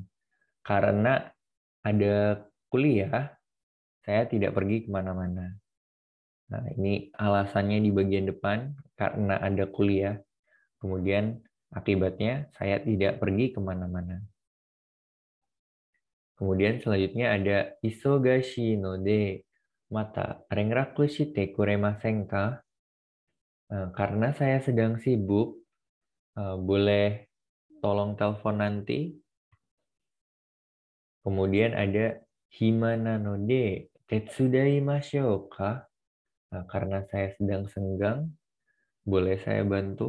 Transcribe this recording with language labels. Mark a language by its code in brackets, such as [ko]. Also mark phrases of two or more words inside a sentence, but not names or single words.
[id] Karena ada kuliah, saya tidak pergi kemana-mana. Nah, ini alasannya di bagian depan, karena ada kuliah. Kemudian akibatnya saya tidak pergi kemana-mana. Kemudian selanjutnya ada [ja] 忙しいのでまた連絡してくれませんか? [id] Karena saya sedang sibuk, boleh tolong telepon nanti. Kemudian ada [ja] 暇なので手伝いましょうか? [id] Karena saya sedang senggang, boleh saya bantu?